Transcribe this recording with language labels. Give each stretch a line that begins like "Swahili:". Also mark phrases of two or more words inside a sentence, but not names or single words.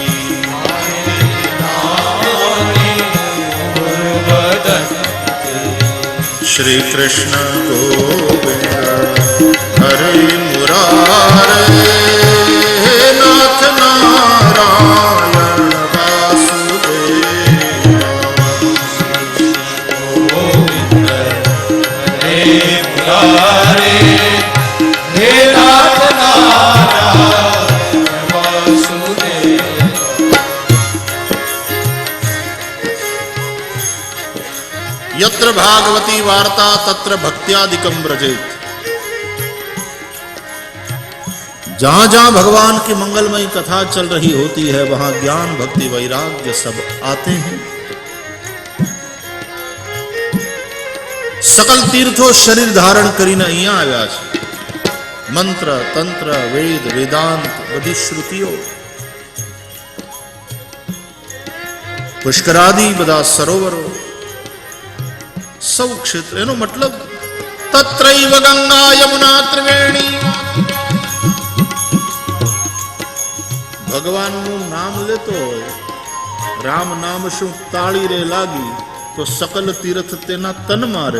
Sanskrit: શ્રી કૃષ્ણ ગોવિંદ હરે મુરારે, નાથ નારાયણ વાસુદેવ. ગોવિંદ હરે મુરારે, હે નાથ નારાયણ વાસુદેવ. यत्र भागवती वार्ता तत्र भक्त्यादिकम व्रजेत.
Hindi: जहां जहां भगवान की मंगलमयी कथा चल रही होती है वहां ज्ञान भक्ति वैराग्य सब आते हैं. सकल तीर्थों शरीर धारण
Gujarati: કરીને અહીંયા આવ્યા છે. મંત્ર તંત્ર વેદ વેદાંત બધી શ્રુતિઓ, પુષ્કરાદિ બધા સરોવરો, સૌ ક્ષેત્ર. એનો મતલબ તત્રૈવ ગંગા યમુના ત્રિવેણી ભગવાનનું નામ લેતો હોય, રામ નામ શું તાળી રે લાગી, તો સકલ તીર્થ તેના તનમાં રહે.